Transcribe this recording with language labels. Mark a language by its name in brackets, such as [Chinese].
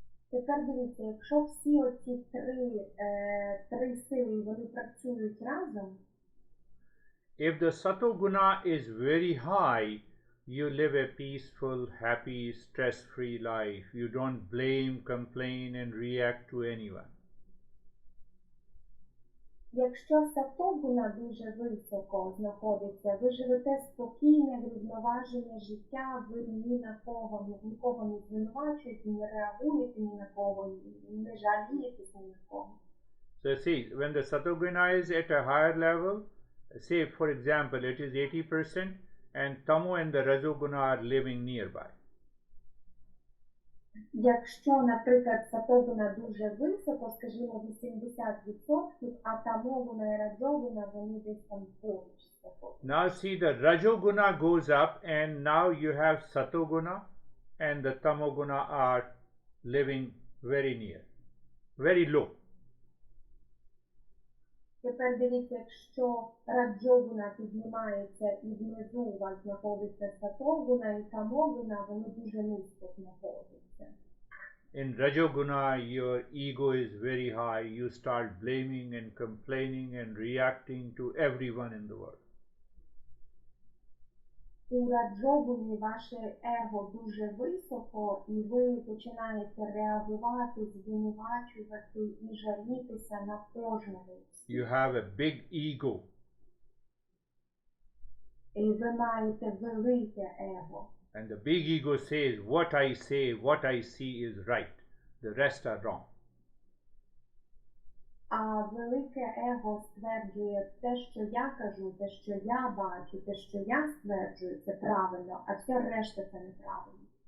[Ukrainian] Тепер дивіться, якщо всі оці три сили, вони працюють разом, [English] if the satoguna is very high, you live a peaceful, happy, stress-free life. You don't blame, complain, and react to anyone. [Ukrainian] Якщо сатогуна дуже високо знаходиться, ви живете спокійне, врівноважене життя, ви нікого не звинувачуєте, не реагуєте ні на кого, не жалієтесь ні на кого. [English] So see, when the satoguna is at a higher level, say for example it is 80% and tamo and the rajoguna are living nearby. [Ukrainian] Якщо, наприклад, сатогуна дуже високо, скажімо 80%, а тамогуна і раджогуна, вони десь там поруч з сатогуна. [English] Now see, the rajoguna goes up and now you have satoguna and the tamoguna are living very near, very low. [Ukrainian] Тепер дивіться, якщо раджогуна піднімається і внизу у вас знаходиться сатогуна і тамогуна, вони дуже низько знаходяться. [English] In rajoguna, your ego is very high. You start blaming and complaining and reacting to everyone in the world. [Ukrainian] У раджогуні ваше его дуже високо, і ви починаєте реагувати, звинувачувати і жалітися на кожного. [English] You have a big ego. [Ukrainian] І ви маєте велике его. [English] And the big ego says, what I say, what I see is right. The rest are wrong. [Ukrainian] А велике его стверджує, те, що я кажу, те, що я бачу, те, що я стверджую, це правильно, а все решта це неправильно.